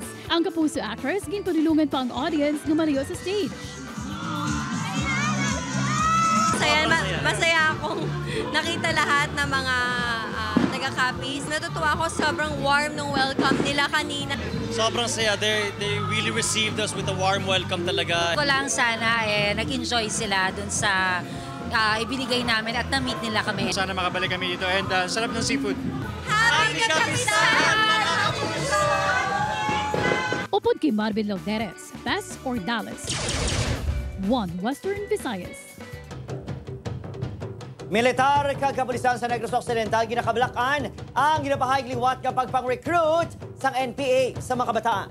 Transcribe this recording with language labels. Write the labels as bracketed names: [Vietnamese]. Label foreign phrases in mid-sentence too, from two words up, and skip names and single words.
[Hiligaynon] Ang Kapuso actress, ginpalulungan pa ang audience na mariyo sa stage. [Filipino] Masaya akong nakita lahat ng mga taga-Capiz. Natutuwa ako, sobrang warm ng welcome nila kanina. Sobrang saya. [English] They really received us with a warm welcome talaga. [Filipino] Ko lang sana nag-enjoy sila dun sa ibinigay namin at na-meet nila kami. Sana makabalik kami dito and sarap ng seafood. Happy Kapistahan! [Hiligaynon] Upod kay Marvin Lauderes, Tess Ordales, One Western Visayas. Militar kag kapulisan sa Negros Occidental ginakabalakan ang ginapahayag liwat nga pagpang-recruit sang NPA sa mga kabataan.